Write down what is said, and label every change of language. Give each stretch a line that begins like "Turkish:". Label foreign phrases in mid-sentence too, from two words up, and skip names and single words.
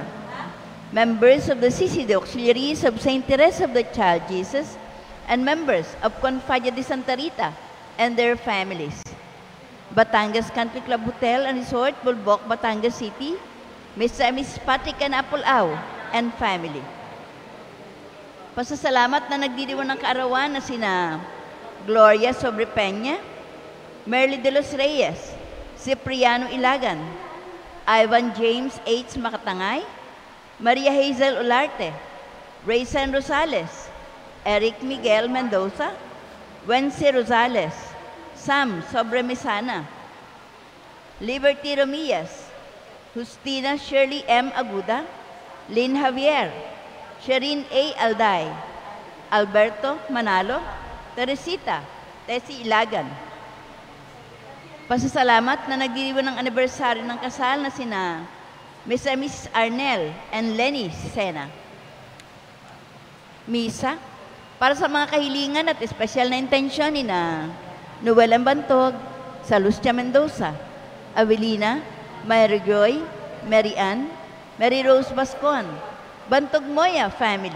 English: Members of the CCD Auxiliaries of St. Teresa of the Child Jesus, and members of Confaya de Santa Rita and their families. Batangas Country Club Hotel and Resort, Bulbok, Batangas City, Mr. and Mrs. Patrick and Apolao and family.
Filipino: Pasasalamat na nagdiriwang ng kaarawan na sina Gloria Sobre Peña, Merly de los Reyes, Cipriano Ilagan, Ivan James H. Makatangay, Maria Hazel Olarte, Raysan Rosales, Eric Miguel Mendoza, Wency Rosales, Sam Sobremesana, Liberty Romillas, Justina Shirley M. Aguda, Lynn Javier, Sherin A. Alday, Alberto Manalo, Teresita, Tessie Ilagan. Pasasalamat na nagdiriwang ng anibersaryo ng kasal na sina Mr. and Mrs. Arnel and Lenny Sena. Misa, para sa mga kahilingan at espesyal na intensyon ni na Noel Bantog, Salustia Mendoza, Avelina, Mary Joy, Mary Ann, Mary Rose Bascon, Bantog Moya family,